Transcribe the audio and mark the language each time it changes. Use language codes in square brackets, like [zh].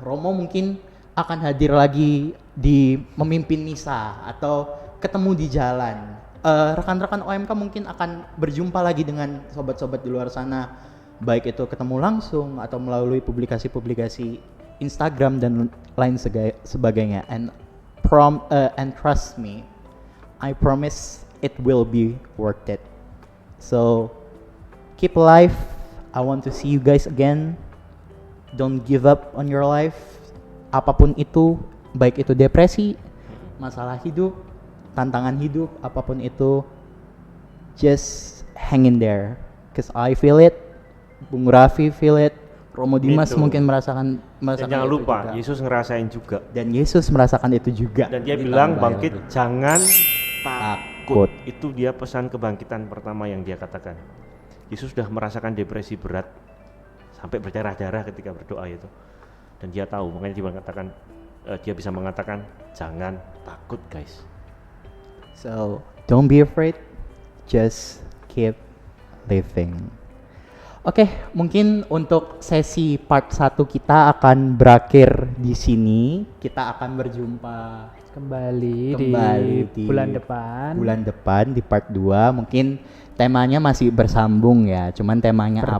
[id] Romo mungkin akan hadir lagi di memimpin misa atau ketemu di jalan. Rekan-rekan OMK mungkin akan berjumpa lagi dengan sobat-sobat di luar sana, baik itu ketemu langsung atau melalui publikasi-publikasi Instagram dan lain sebagainya. [en] And trust me, I promise it will be worth it. So keep alive. I want to see you guys again. Don't give up on your life. [id] Apapun itu, baik itu depresi, masalah hidup, tantangan hidup, apapun itu, [en] just hang in there. Cause I feel it, Bung Raffi feel it, Romo Dimas [id] mungkin merasakan jangan lupa, juga. Yesus ngerasain juga. Dan Yesus merasakan itu juga. Dan dia bilang bangkit, jangan takut. Takut. Itu dia pesan kebangkitan pertama yang dia katakan. Yesus sudah merasakan depresi berat sampai berdarah-darah ketika berdoa itu. Dan dia tahu, makanya dia bisa mengatakan jangan takut guys. [en] So, don't be afraid, just keep living. [id] Oke, mungkin untuk sesi part 1 kita akan berakhir di sini. Kita akan berjumpa Kembali di bulan depan. Bulan depan di part 2. Mungkin temanya masih bersambung ya. Cuman temanya apa?